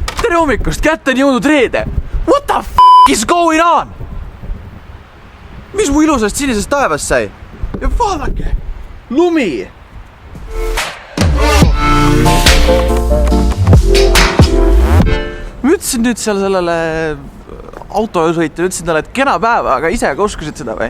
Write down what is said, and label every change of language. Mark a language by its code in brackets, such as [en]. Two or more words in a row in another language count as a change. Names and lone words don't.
[et] tere hommikust, kätte on jõudnud reede. [en] What the f*** is going on? [et] Mis mu ilusast sinisest taevast sai? Ja vaadake, lumi. Ma ütlesin nüüd seal sellele autosõitjale, ütlesin talle, et kena päeva, aga ise ka uskusid seda või?